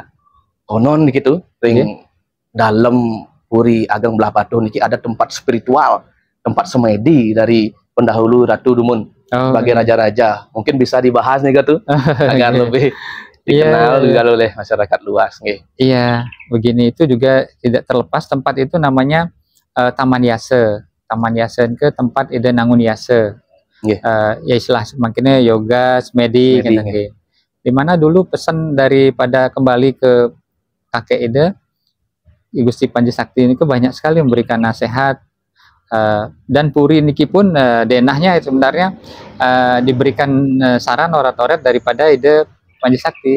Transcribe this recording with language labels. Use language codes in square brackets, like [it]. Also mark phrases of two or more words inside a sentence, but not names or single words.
[id] Konon gitu, dalam Puri Ageng Belah Batu niki ada tempat spiritual, tempat semedi dari pendahulu Ratu Dumun sebagai raja-raja. Mungkin bisa dibahas nih gitu agar lebih dikenal juga oleh masyarakat luas. Iya, begini, itu juga tidak terlepas tempat itu namanya Taman Yase. Taman Yase ke tempat ide nangun Yase. Ya istilah makanya yoga, semedi gitu. Dimana dulu pesan daripada kembali ke kakek ide, Gusti Panji Sakti ini banyak sekali memberikan nasihat, dan Puri niki pun denahnya sebenarnya diberikan saran orat-oret daripada ide Panji Sakti.